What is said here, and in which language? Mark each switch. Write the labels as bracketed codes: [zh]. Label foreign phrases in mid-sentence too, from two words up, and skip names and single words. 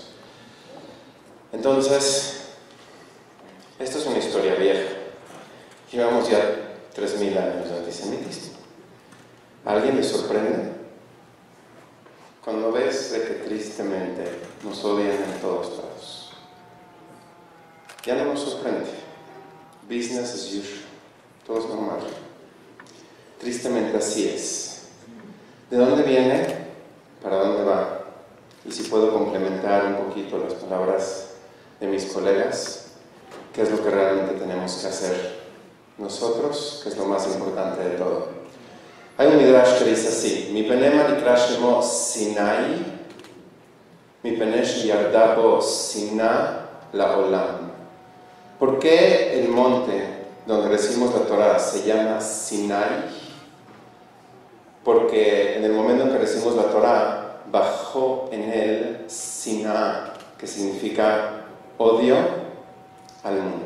[es] Entonces, esto es una historia vieja. Llevamos ya 3.000 años de antisemitismo. ¿A alguien le sorprende? Cuando ves de que tristemente nos odian en todos lados. Ya no nos sorprende. [en] Business as usual. [es] Todo es normal. Tristemente así es. ¿De dónde viene? ¿Para dónde va? Y si puedo complementar un poquito las palabras de mis colegas, ¿qué es lo que realmente tenemos que hacer nosotros? ¿Qué es lo más importante de todo? Hay un midrash que dice así: [he] מפני מה נקרא שמו סיני, מפני שירדה בו שנאה לעולם. [es] ¿Por qué el monte donde recibimos la Torah se llama Sinai? Porque en el momento en que recibimos la Torah, bajó en él Sina, que significa odio al mundo.